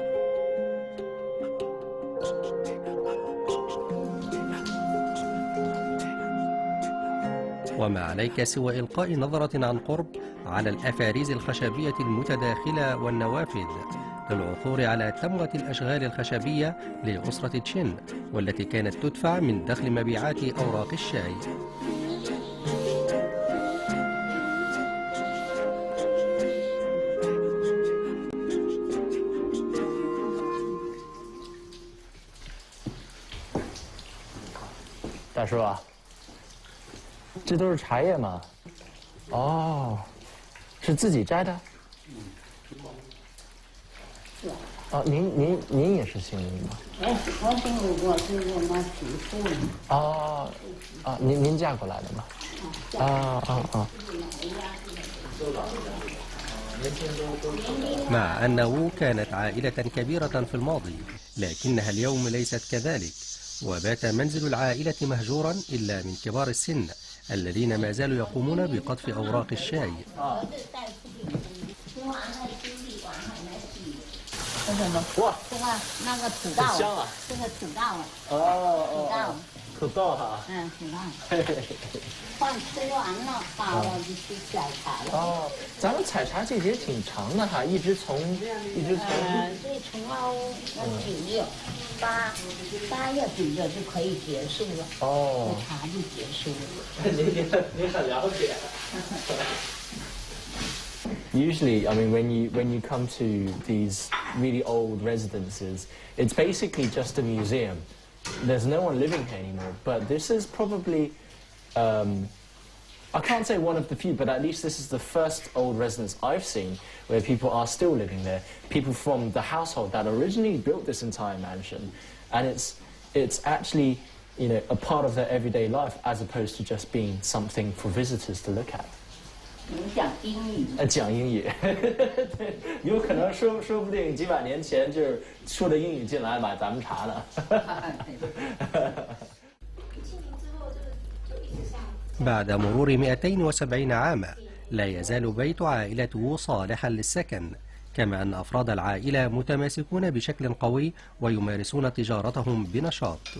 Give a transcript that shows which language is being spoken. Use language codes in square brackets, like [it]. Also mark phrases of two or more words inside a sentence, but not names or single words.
[ar] وما عليك سوى إلقاء نظرة عن قرب على الأفاريز الخشبية المتداخلة والنوافذ للعثور على تموة الأشغال الخشبية لأسرة تشين، والتي كانت تدفع من دخل مبيعات أوراق الشاي. [zh] 大叔啊，这都是茶叶吗？哦，是自己摘的？哦，您也是姓林吗？哎，我是我们媳妇。哦，啊，您嫁过来的吗？ مع أنه كانت عائلة كبيرة في الماضي، لكنها اليوم ليست كذلك، وبات منزل العائلة مهجورا إلا من كبار السن الذين ما زالوا يقومون بقطف أوراق الشاي. 哇，这个那个土豆，很香啊！这个土豆，土豆哈，土豆，饭吃完了，到了就去采茶了。哦，咱们采茶季节挺长的哈，一直从对，从到9月8月底就可以结束了。哦，茶就结束了。你很了解。 [en] Usually, I mean, when you come to these really old residences, it's basically just a museum. There's no one living here anymore. But this is probably, I can't say one of the few, but at least this is the first old residence I've seen where people are still living there. People from the household that originally built this entire mansion, and it's actually, you know, a part of their everyday life as opposed to just being something for visitors to look at. [zh] 讲英语，讲英语，对，有可能说不定几百年前就是说的英语进来买咱们茶呢。 [ar] بعد مرور 270 عاما، لا يزال بيت عائلته صالحا للسكن، كما أن أفراد العائلة متماسكون بشكل قوي ويمارسون تجارتهم بنشاط.